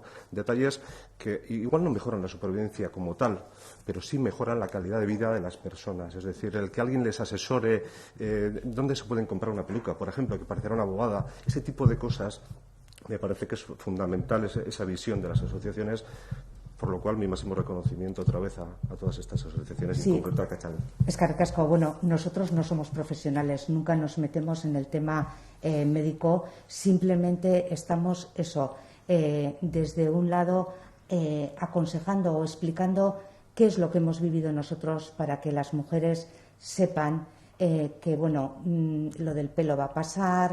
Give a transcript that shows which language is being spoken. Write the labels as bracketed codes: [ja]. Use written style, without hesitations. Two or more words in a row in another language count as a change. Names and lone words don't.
[es] Detalles que igual no mejoran la supervivencia como tal, pero sí mejoran la calidad de vida de las personas. Es decir, el que alguien les asesore dónde se pueden comprar una peluca, por ejemplo, que parecerá una bobada, ese tipo de cosas, me parece que es fundamental esa visión de las asociaciones. Por lo cual, mi máximo reconocimiento otra vez a todas estas asociaciones, sí, y en concreto a Catalin. [eu] Eskerrik asko. [es] Bueno, nosotros no somos profesionales, nunca nos metemos en el tema médico, simplemente estamos desde un lado aconsejando o explicando qué es lo que hemos vivido nosotros para que las mujeres sepan que, bueno, lo del pelo va a pasar.